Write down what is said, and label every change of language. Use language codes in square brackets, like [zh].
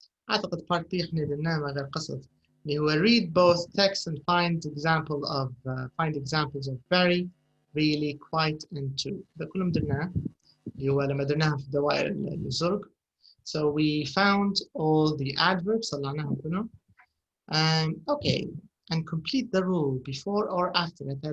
[ar] أعتقد part B إحنا درناه من غير قصد. اللي هو [en] read both texts and find examples of very, really, quite, and too. [ar] ده كلهم درناه. اللي هو لما درناها في دوائر الزرق. [en] So we found all the adverbs. [ar] طلعناهم كلهم. Okay. [en] And complete the rule before or after.